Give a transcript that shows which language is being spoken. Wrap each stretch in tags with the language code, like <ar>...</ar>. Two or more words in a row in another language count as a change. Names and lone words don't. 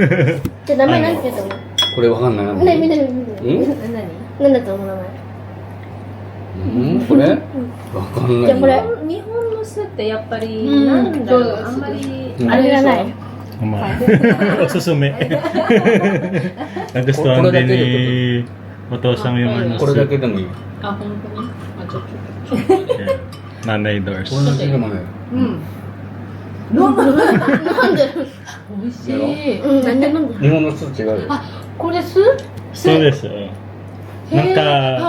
<ja>じゃあ名前何て言うと思う？これわかんない。ね、みんなで見うん？何なんだと思う名前。うん？これ？わかんない。じゃあこれ日本の酢ってやっぱりうんなんだろう、そうあんまりうんあれがない。まあ、おすすめ。</ja> <tl>Nagustuhan din ni Otosang yung ano.</tl> <ja>これだけでもいい。あ、本当に。あ、ちょっと。</ja> <tl>Yan. Nanay Doors.</tl> <ja>これだけでもね。うん。なんで？美味しい。うん、なんで飲んで？日本の酢違うよ。あ、これ酢？そうです。なんか、</ja>